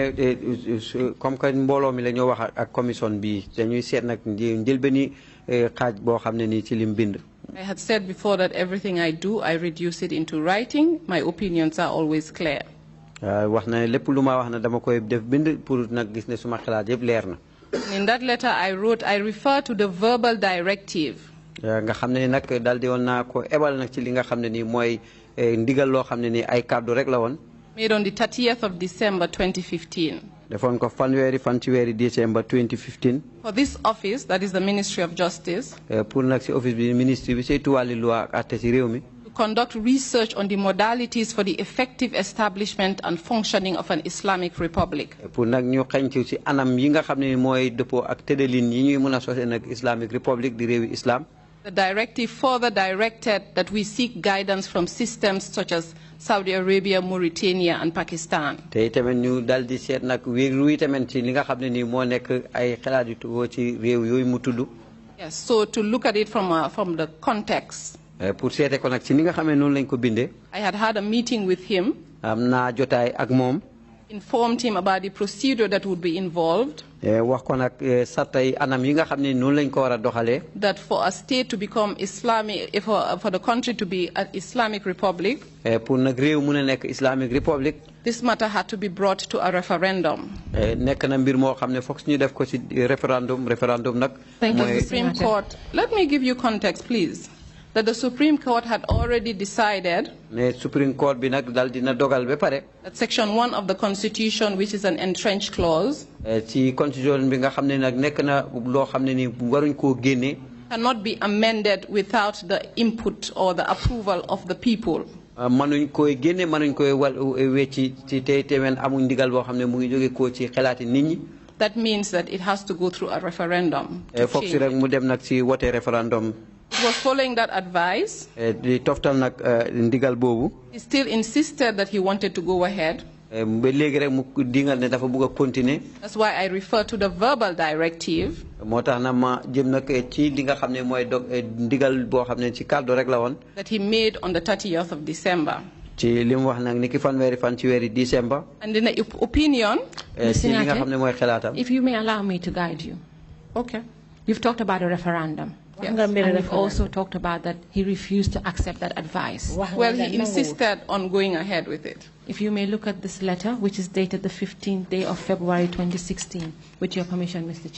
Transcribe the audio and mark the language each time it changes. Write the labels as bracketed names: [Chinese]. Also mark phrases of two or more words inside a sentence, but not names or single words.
[English] I had said before that everything I do, I reduce it into writing. My opinions are always clear. In that letter I wrote, I refer to the verbal directive [Wolof] nga xam ne nag daal di woon naa ko ebal nag ci li nga xam ne nii mooy ndigal loo xam ne nii ay kàddu rek la woon. [English] Made on the 30th of December 2015. [Wolof] defoon ko fanweeri fan ci weeri December 2015. [English] For this office, that is the Ministry of Justice. [Wolof] pour nag si office bi ministre bi saytu wàlli loi ak àtte ci réew mi. [English] To conduct research on the modalities for the effective establishment and functioning of an Islamic Republic. [Wolof] pour nag ñu xeñtu ci anam yi nga xam ne mooy dëppoo ak tëddalin yi ñuy mën a sosee nag [English] Islamic Republic [Wolof] di réewi islam. [English] The directive further directed that we seek guidance from systems such as Saudi Arabia, Mauritania, and Pakistan. [Wolof] te tamit ñu dal di seet nag wéeru tamit ci li nga xam ne nii moo nekk ay xalaat yu tuggoo ci réew yooyu mu tudd. [English] Yes, so to look at it from the context. [Wolof] pour seete ko nag ci ni nga xam ne noonu lañ ko bindee. [English] I had a meeting with him. [Wolof] am naa jotaay ak moom. [English] Informed him about the procedure that would be involved. [Wolof] wax ko nag sartay anam yi nga xam ne noonu lañ ko war a doxalee. [English] That for a state to become Islamic, for the country to be an Islamic Republic. [Wolof] pour nag réew mun a nekk [English] Islamic Republic. This matter had to be brought to a referendum. [Wolof] nekk na mbir moo xam ne foog ñu def ko ci référendum nag. [English] Thank you, The Supreme Court. Let me give you context, please. That the Supreme Court had already decided. [Wolof] ne Supreme Court bi nag dal dina dogal ba pare. [English] That Section 1 of the Constitution, which is an entrenched clause. [Wolof] ci constitution bi nga xam ne nag nekk na loo xam ne ni waruñ koo génne. [English] Cannot be amended without the input or the approval of the people. [Wolof] manuñ koy génne manuñ koy wecci ci tey temen amuñ ndigal boo xam ne mu ngi jóge koo ci xelaati nit ñi. [English] That means that it has to go through a referendum. [Wolof] foog si rek mu dem nag ci wote référendum. [English] It was following that advice. [Wolof] di toftal nag ndigal boobu. [English] He still insisted that he wanted to go ahead. [Wolof] ba léegi rek mu dingal ne dafa bëgg a continuer. [English] That's why I refer to the verbal directive. [Wolof] moo tax na ma jëm nag ci li nga xam ne mooy ndigal boo xam ne ci kàddu rek la woon. [English] That he made on the 30th of December. [Wolof] ci li mu wax nag ni ki fanweeri fan ci weeri December. [English] And in the opinion. [Wolof] ci li nga xam ne mooy xalaatam. [English] If you may allow me to guide you. Okay. You've talked about a referendum. Yes. And you've also talked about that he refused to accept that advice. Well, he insisted on going ahead with it. If you may look at this letter, which is dated the 15th day of February 2016, with your permission, Mr.